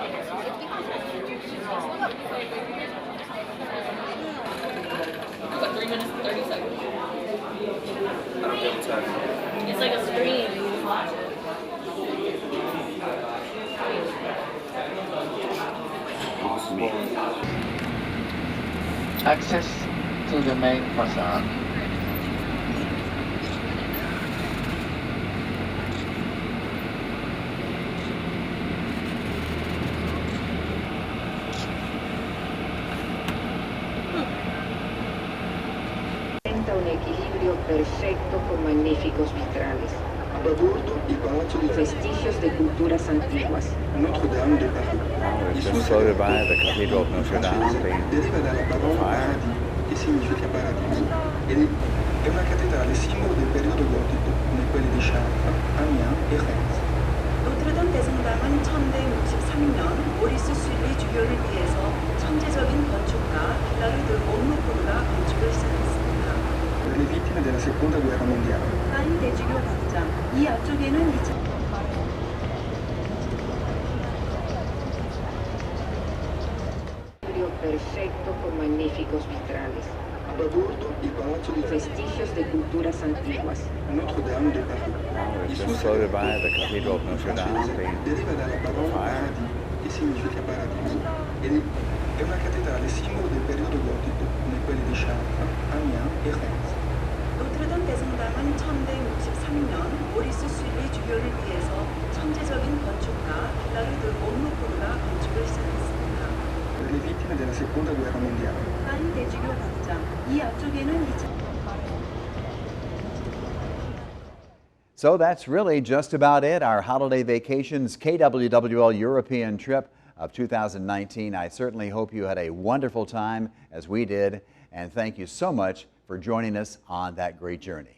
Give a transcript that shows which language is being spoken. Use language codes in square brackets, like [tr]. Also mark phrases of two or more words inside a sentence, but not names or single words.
[en] What, 3 minutes and 30 seconds? I don't have time. It's like a screen and you just watch it. access to the main facade. [es] Un equilibrio perfecto con magníficos vitrales. Vestigios de culturas antiguas. [en] We've been floated by the Cathedral of Notre Dame being fire. [it] Che significa paradiso. Ed è una cattedrale simbolo del periodo gotico, come quelli di Chartres, Amiens e Reims. [ko] 노트르담 대성당은 1163년 모리스 슐리 주교를 위해서 천재적인 건축가 빌라르드 온누포르가 건축을 시작했습니다. [it] Per le vittime della seconda guerra mondiale. [ko] 파리 대주교 광장, 이 앞쪽에는 2000... [es] Perfecto con magníficos vitrales. Vestigios de culturas antiguas. Notre Dame de Paris. [en] We've been floated by the Cathedral of Notre Dame being fire. [it] Che significa paradiso. Ed è una cattedrale simbolo del periodo gotico, come quelli di Chartres, Amiens e Reims. [ko] 노트르담 대성당은 1163년 모리스 슐리 주교를 위해서 천재적인 건축가 빌라르드 온누포르가 건축을 시작했습니다. [it] Per le vittime della seconda guerra mondiale. [ko] 파리 대주교 광장, 이 앞쪽에는 2000... [en] So that's really just about it. Our holiday vacations KWWL European trip of 2019. I certainly hope you had a wonderful time as we did, and thank you so much for joining us on that great journey.